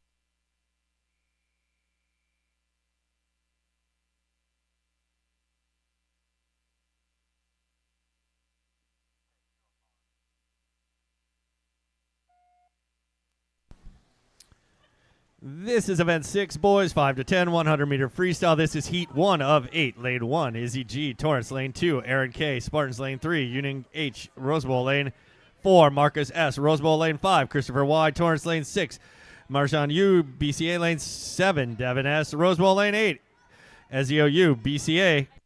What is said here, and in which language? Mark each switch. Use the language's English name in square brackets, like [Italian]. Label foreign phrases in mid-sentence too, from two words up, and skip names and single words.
[English] This is Event 6, boys 5 to 10, 100 meter freestyle. This is Heat 1 of 8. Lane 1, Izzy G, Torrance. Lane 2, Aaron K, Spartans. Lane 3, Union H, Rosebowl. Lane 4, Marcus S, Rosebowl. Lane 5, Christopher Y, Torrance. Lane 6, Marshawn U, BCA. Lane 7, Devin S, Rosebowl. Lane 8, Ezio U, BCA.